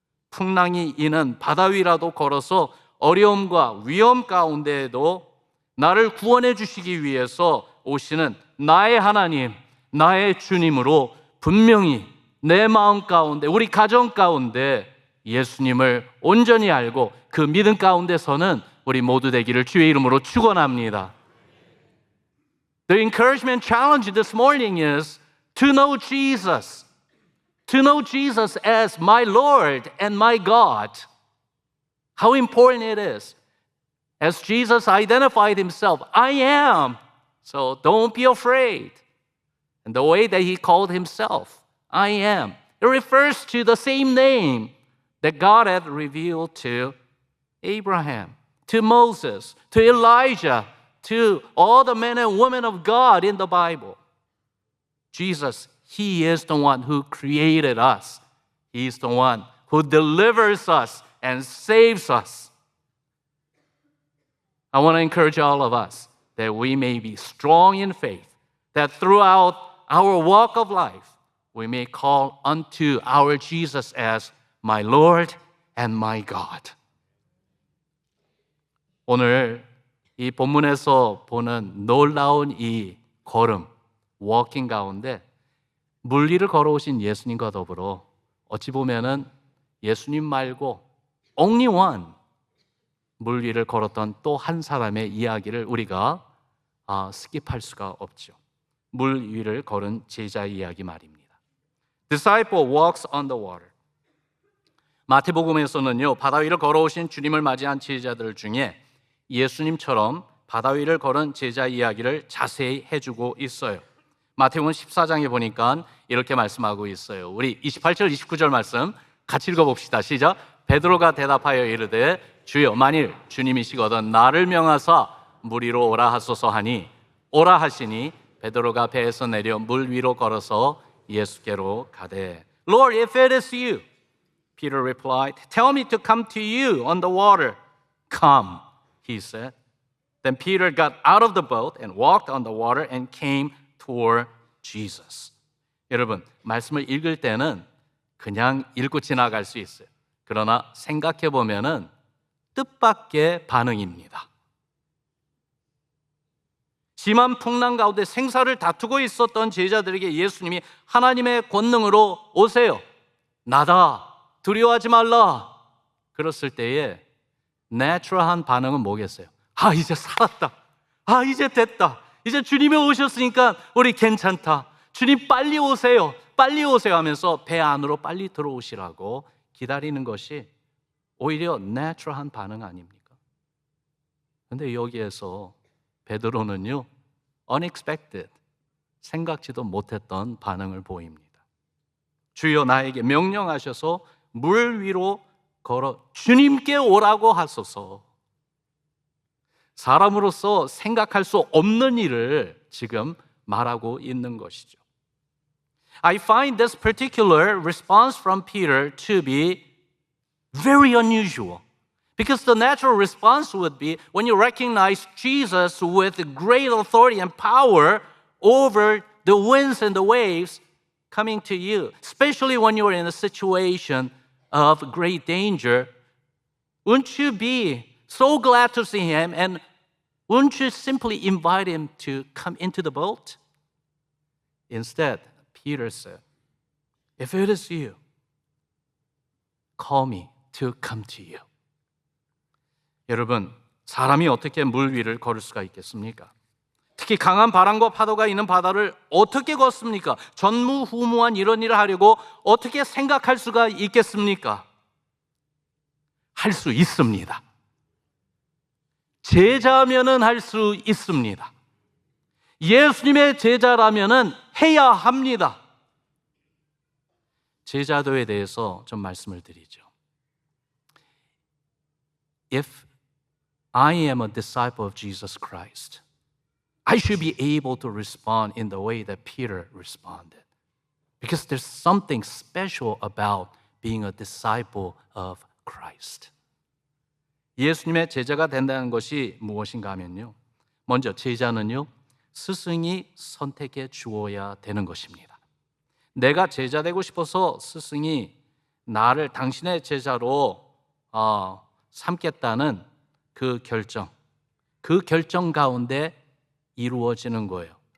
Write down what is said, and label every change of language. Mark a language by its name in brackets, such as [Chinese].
[Korean] 풍랑이 이는 바다 위라도 걸어서 어려움과 위험 가운데에도 나를 구원해 주시기 위해서 오시는 나의 하나님, 나의 주님으로 분명히 내 마음 가운데, 우리 가정 가운데 예수님을 온전히 알고 그 믿음 가운데서는 우리 모두 되기를 주의 이름으로 축원합니다. [English] The encouragement challenge this morning is to know Jesus. To know Jesus as my Lord and my God. How important it is. As Jesus identified himself, I am. So don't be afraid. And the way that he called himself, I am, it refers to the same name that God had revealed to Abraham, to Moses, to Elijah, to all the men and women of God in the Bible. Jesus, he is the one who created us. He is the one who delivers us and saves us. I want to encourage all of us that we may be strong in faith, that throughout our walk of life, we may call unto our Jesus as my Lord and my God. [Korean] 오늘 이 본문에서 보는 놀라운 이 걸음, 워킹 가운데 물 위를 걸어오신 예수님과 더불어 어찌 보면은 예수님 말고 [English] only one [Korean] 물 위를 걸었던 또 한 사람의 이야기를 우리가 스킵할 수가 없죠. 물 위를 걸은 제자의 이야기 말입니다. [English] Disciple walks on the water. [Korean] 마태복음에서는요, 바다 위를 걸어오신 주님을 맞이한 제자들 중에 예수님처럼 바다 위를 걸은 제자 이야기를 자세히 해주고 있어요. 마태복음 14장에 보니까 이렇게 말씀하고 있어요. 우리 28절, 29절 말씀 같이 읽어봅시다. 시작. 베드로가 대답하여 이르되 주여, 만일 주님이시거든 나를 명하사 물 위로 오라 하소서 하니 오라 하시니 베드로가 배에서 내려 물 위로 걸어서 예수께로 가되 [English] Lord, if it is you, Peter replied, tell me to come to you on the water. Come, he said. Then Peter got out of the boat and walked on the water and came toward Jesus. [Korean] 여러분, 말씀을 읽을 때는 그냥 읽고 지나갈 수 있어요. 그러나 생각해 보면은 뜻밖의 반응입니다. 심한 풍랑 가운데 생사를 다투고 있었던 제자들에게 예수님이 하나님의 권능으로 오세요, 나다, 두려워하지 말라 그랬을 때에 내추럴한 반응은 뭐겠어요? 아, 이제 살았다, 아, 이제 됐다, 이제 주님이 오셨으니까 우리 괜찮다, 주님 빨리 오세요, 빨리 오세요 하면서 배 안으로 빨리 들어오시라고 기다리는 것이 오히려 내추럴한 반응 아닙니까? 근데 여기에서 베드로는요, [English] unexpected, [Korean] 생각지도 못했던 반응을 보입니다. 주여 나에게 명령하셔서 물 위로 걸어 주님께 오라고 하소서. 사람으로서 생각할 수 없는 일을 지금 말하고 있는 것이죠. [English] I find this particular response from Peter to be very unusual. Because the natural response would be when you recognize Jesus with great authority and power over the winds and the waves coming to you, especially when you're in a situation of great danger, wouldn't you be so glad to see him and wouldn't you simply invite him to come into the boat? Instead, Peter said, if it is you, call me to come to you. [Korean] 여러분, 사람이 어떻게 물 위를 걸을 수가 있겠습니까? 특히 강한 바람과 파도가 있는 바다를 어떻게 걷습니까? 전무후무한 이런 일을 하려고 어떻게 생각할 수가 있겠습니까? 할 수 있습니다. 제자면은 할 수 있습니다. 예수님의 제자라면은 해야 합니다. 제자도에 대해서 좀 말씀을 드리죠. [English] If I am a disciple of Jesus Christ, I should be able to respond in the way that Peter responded. Because there's something special about being a disciple of Christ. [Korean] 예수님의 제자가 된다는 것이 무엇인가 하면요, 먼저 제자는요, 스승이 선택해 주어야 되는 것입니다. 내가 제자 되고 싶어서 스승이 나를 당신의 제자로 삼겠다는 그 결정 가운데 이루어지는 거예요.